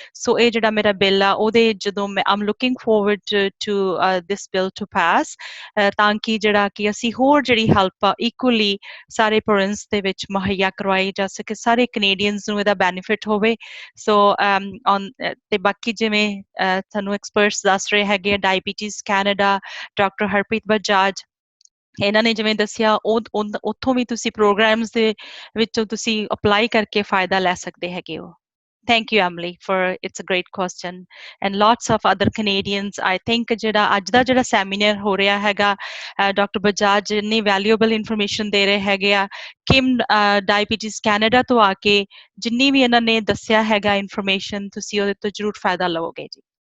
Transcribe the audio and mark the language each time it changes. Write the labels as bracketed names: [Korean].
[Punjabi] ਸੋ ਇਹ ਜਿਹੜਾ ਮੇਰਾ ਬਿੱਲ ਆ, ਉਹਦੇ ਜਦੋਂ ਮੈਂ [English] am looking forward to this bill to pass, [Punjabi] ਤਾਂ ਕਿ ਜਿਹੜਾ ਕਿ ਅਸੀਂ ਹੋਰ ਜਿਹੜੀ ਹੈਲਪ ਆ ਇਕੁਅਲੀ ਸਾਰੇ ਪ੍ਰੋਵਿੰਸ ਦੇ ਵਿੱਚ ਮੁਹੱਈਆ ਕਰਵਾਈ ਜਾ ਸਕੇ, ਸਾਰੇ ਕੈਨੇਡੀਅਨਸ ਨੂੰ ਇਹਦਾ ਬੈਨੀਫਿਟ ਹੋਵੇ। ਸੋ ਤੇ ਬਾਕੀ ਜਿਵੇਂ ਤੁਹਾਨੂੰ ਐਕਸਪਰਟਸ ਦੱਸ ਰਹੇ ਹੈਗੇ ਆ, diabetes Canada, doctor Harpreet Bajaj, ਇਹਨਾਂ ਨੇ ਜਿਵੇਂ ਦੱਸਿਆ, ਉੱਥੋਂ ਵੀ ਤੁਸੀਂ ਪ੍ਰੋਗਰਾਮਸ ਦੇ ਵਿੱਚੋਂ ਤੁਸੀਂ ਅਪਲਾਈ ਕਰਕੇ ਫਾਇਦਾ ਲੈ ਸਕਦੇ ਹੈਗੇ ਹੋ। [English] Thank you, Emily, for it's a great question. And lots of other Canadians, I think [Punjabi] ਜਿਹੜਾ ਅੱਜ ਦਾ ਜਿਹੜਾ ਸੈਮੀਨਾਰ ਹੋ ਰਿਹਾ ਹੈਗਾ, ਡਾਕਟਰ ਬਜਾਜ ਇੰਨੀ ਵੈਲਿਊਏਬਲ ਇਨਫੋਰਮੇਸ਼ਨ ਦੇ ਰਹੇ ਹੈਗੇ ਆ, ਕਿਮ ਡਾਇਬੀਟੀਜ਼ ਕੈਨੇਡਾ ਤੋਂ ਆ ਕੇ ਜਿੰਨੀ ਵੀ ਇਹਨਾਂ ਨੇ ਦੱਸਿਆ ਹੈਗਾ ਇਨਫੋਰਮੇਸ਼ਨ, ਤੁਸੀਂ ਉਹਦੇ ਤੋਂ ਜ਼ਰੂਰ ਫਾਇਦਾ ਲਵੋਗੇ ਜੀ।